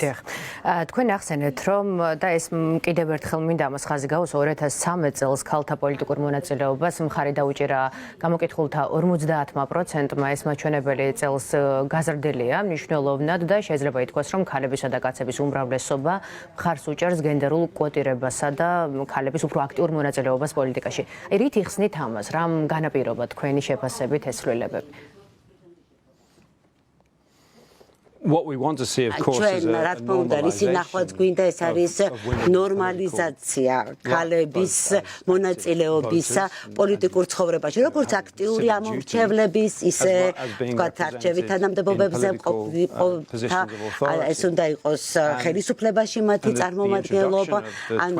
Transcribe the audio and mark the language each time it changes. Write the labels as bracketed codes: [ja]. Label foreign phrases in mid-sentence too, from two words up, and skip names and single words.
[ka] თქვენ ახსენეთ რომ და ეს კიდევ ერთხელ მინდა ამას ხაზი გაუსვა 2013 წელს ქალთა პოლიტიკურ მონაწილეობას მხარი დაუჭირა გამოკითხულთა 50%-მა ეს მაჩვენებელი წელს გაზრდილია მნიშვნელოვნად და შეიძლება ითქვას რომ ქალებისა და კაცების უმრავლესობა მხარს უჭერს გენდერულ კვოტირებასა და ქალების უფრო აქტიურ მონაწილეობას პოლიტიკაში. რით იხსნით ამას? რამ განაპირობა თქვენი შეფასებით ეს ცვლილებები? [en] What we want to see, of course, is a [ka] რა თქმა უნდა, ისი ნახვაც გვინდა ეს არის ნორმალიზაცია ქალების მონაწილეობისა პოლიტიკურ ცხოვრებაში, როგორც აქტიური ამომრჩევლების, ისე ვთქვათ, არჩევით თანამდებობებზე მყოფთა, ეს უნდა იყოს ხელისუფლებაში მათი წარმომადგენლობა, ანუ